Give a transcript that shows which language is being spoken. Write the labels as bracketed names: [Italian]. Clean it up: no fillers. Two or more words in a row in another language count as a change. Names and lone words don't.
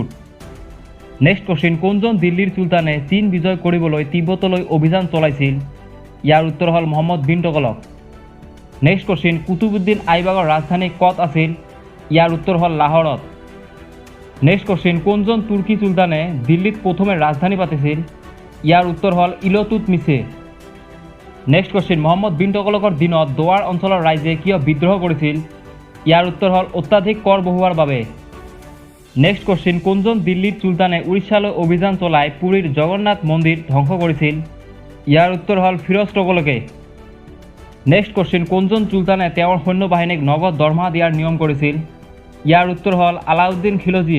[English] next question [Assamese] কোনজন দিল্লীৰ সুলতানে চীন বিজয় কৰিবলৈ তিব্বতলৈ অভিযান চলাইছিল ইয়াৰ উত্তৰ হল মোহাম্মদ বিন তুগলক। [English] next question [Assamese] কুতুবউদ্দিন আইবাকৰ ৰাজধানী কত আছিল ইয়াৰ উত্তৰ হল লাহোৰত। [English] next question [Assamese] কোনজন তুৰ্কী সুলতানে দিল্লীত প্ৰথমে ৰাজধানী পাতিছিল ইয়াৰ উত্তৰ হল ইলতুৎমিছে। [English] next question [Assamese] মোহম্মদ বিন তুগলকৰ দিনত দোৱাৰ অঞ্চলৰ ৰাইজে কিয় বিদ্ৰোহ কৰিছিল ইয়াৰ উত্তৰ হল অত্যাধিক কৰ বহুৱাৰ বাবে। [English] next question [Assamese] কোনজন দিল্লীৰ সুলতানে উৰিষ্যালৈ অভিযান চলাই পুৰীৰ জগন্নাথ মন্দিৰ ধ্বংস কৰিছিল ইয়াৰ উত্তৰ হল ফিৰোজ তুগলকে। [English] next question [Assamese] কোনজন সুলতানে তেওঁৰ সৈন্যবাহিনীক নগদ দৰমহা দিয়াৰ নিয়ম কৰিছিল ইয়াৰ উত্তৰ হল আলাউদ্দিন খিলজীয়ে।